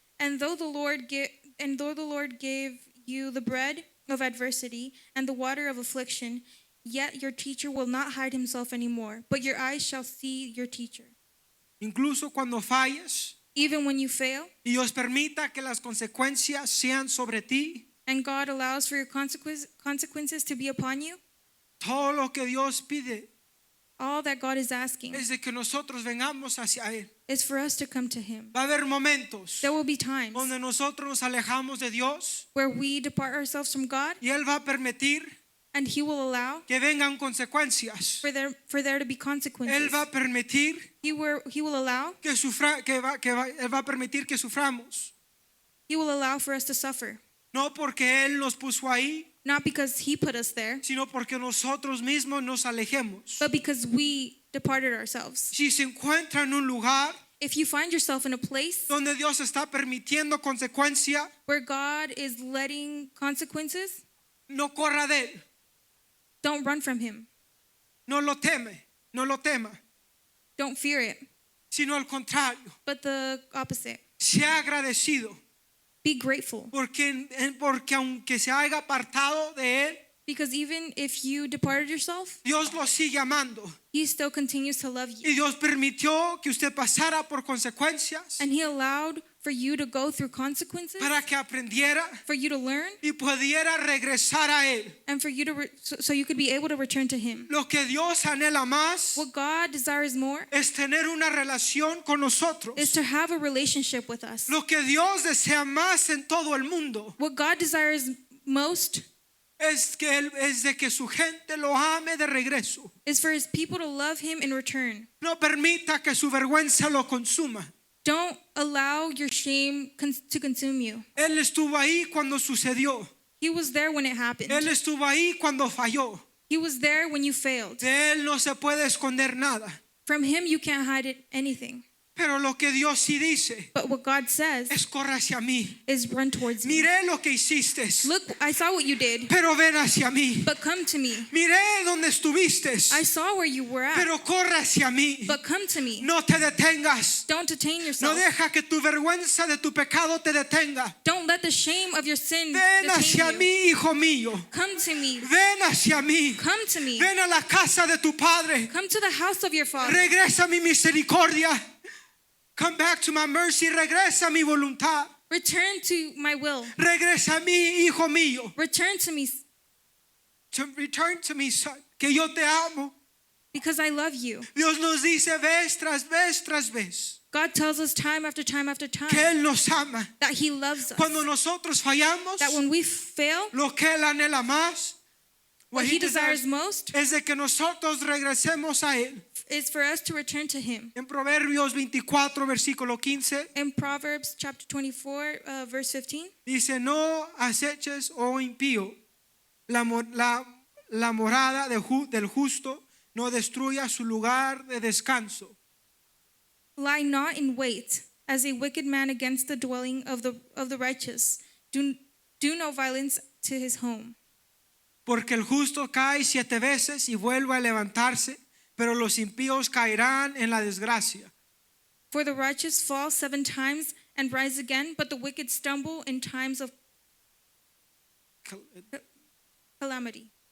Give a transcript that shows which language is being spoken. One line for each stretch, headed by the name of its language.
English: And though the Lord gave you the bread of adversity and the water of affliction, yet your teacher will not hide himself anymore, but your eyes shall see your teacher.
Spanish: Incluso cuando falles
English: Even when you fail,
Spanish: y Dios permita que las consecuencias sean sobre ti,
English: and God allows for your consequences to be upon you,
Spanish: todo lo que Dios pide
English: all that God is asking
Spanish: es de que nosotros vengamos hacia Él.
English: is for us to come to Him.
Spanish: Va a haber momentos
English: There will be times
Spanish: donde nosotros nos alejamos de Dios
English: where we depart ourselves from God,
Spanish: y Él va a permitir
English: and He will allow
Spanish: que vengan consecuencias.
English: for there to be
Spanish: Él
English: consequences.
Spanish: va a permitir
English: He will allow
Spanish: Él va a permitir que suframos.
English: He will allow for us to suffer,
Spanish: No porque Él nos puso ahí,
English: not because He put us there,
Spanish: sino porque nosotros mismos nos alejemos.
English: but because we departed ourselves.
Spanish: Si se encuentra en un lugar
English: If you find yourself in a place
Spanish: donde Dios está permitiendo consecuencia,
English: where God is letting consequences,
Spanish: no corra de Él,
English: don't run from Him.
Spanish: no lo tema,
English: Don't fear it,
Spanish: sino al contrario,
English: but the opposite.
Spanish: sea agradecido,
English: Be grateful,
Spanish: porque aunque se haya apartado de Él,
English: because even if you departed yourself,
Spanish: Dios lo sigue amando.
English: He still continues to love you.
Spanish: Y Dios permitió que usted pasara por consecuencias
English: And He allowed for you to go through consequences,
Spanish: para que aprendiera
English: for you to learn,
Spanish: y pudiera regresar a Él.
English: and for you to so you could be able to return to Him.
Spanish: Lo que Dios anhela más
English: What God desires more
Spanish: es tener una relación con nosotros.
English: is to have a relationship with us.
Spanish: Lo que Dios desea más en todo el mundo
English: What God desires most
Spanish: es de que su gente lo ame de regreso.
English: is for His people to love Him in return.
Spanish: No permita que su vergüenza lo consuma.
English: Don't allow your shame to consume you.
Spanish: Él estuvo ahí cuando sucedió.
English: He was there when it happened.
Spanish: Él estuvo ahí cuando falló.
English: He was there when you failed.
Spanish: De Él no se puede esconder nada.
English: From Him you can't hide anything.
Spanish: Pero lo que Dios sí dice
English: But what God says
Spanish: es corre hacia mí.
English: is run towards me.
Spanish: Miré lo que hiciste,
English: Look, I saw what you did,
Spanish: pero ven hacia mí.
English: but come to me.
Spanish: Miré donde estuviste,
English: I saw where you were at,
Spanish: pero corre hacia mí.
English: but come to me.
Spanish: No te detengas.
English: Don't detain
Spanish: No
English: yourself.
Spanish: deja que tu vergüenza de tu pecado te detenga.
English: Don't let the shame of your sin
Spanish: Ven hacia
English: detain you.
Spanish: mí, hijo mío.
English: Come to me.
Spanish: Ven hacia mí.
English: Come to me.
Spanish: Ven a la casa de tu padre.
English: Come to the house of your Father.
Spanish: Regresa a mi misericordia.
English: Come back to my mercy.
Spanish: Regresa a mi voluntad.
English: Return to my will.
Spanish: Regresa a mí, hijo mío.
English: Return to me Return to me, son.
Spanish: Que yo te amo.
English: because I love you.
Spanish: Dios nos dice vez tras vez tras vez
English: God tells us time after time after
Spanish: que
English: time
Spanish: Él nos ama.
English: that He loves us.
Spanish: Cuando nosotros fallamos,
English: That when we fail,
Spanish: lo que Él anhela más,
English: what He desires most
Spanish: es de que nosotros regresemos a Él.
English: is for us to return to Him.
Spanish: En Proverbios 24, versículo 15,
English: In Proverbs chapter 24, verse 15,
Spanish: dice, no aceches, oh impío, la morada del justo, no destruya su lugar de descanso.
English: lie not in wait as a wicked man against the dwelling of the righteous. Do no violence to his home.
Spanish: Porque el justo cae 7 veces y vuelve a levantarse, pero los impíos caerán en la desgracia.
English: For the righteous fall 7 times and rise again, but the wicked stumble in times of calamity.